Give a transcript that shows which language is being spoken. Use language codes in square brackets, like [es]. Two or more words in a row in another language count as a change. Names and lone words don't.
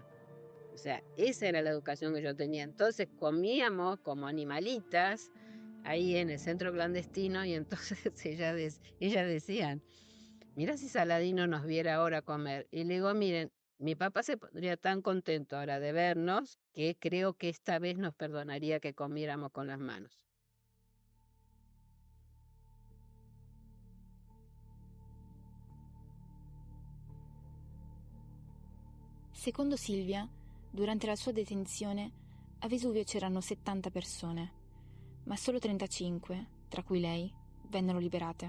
[es] O sea, esa era la educación que yo tenía. Entonces comíamos como animalitas ahí en el centro clandestino y entonces ellas decían: mirá si Saladino nos viera ahora comer. Y le digo: miren, mi papá se pondría tan contento ahora de vernos que creo que esta vez nos perdonaría que comiéramos con las manos. [it] Secondo Silvia, durante la sua detenzione, a Vesuvio c'erano 70 persone, ma solo 35, tra cui lei, vennero liberate.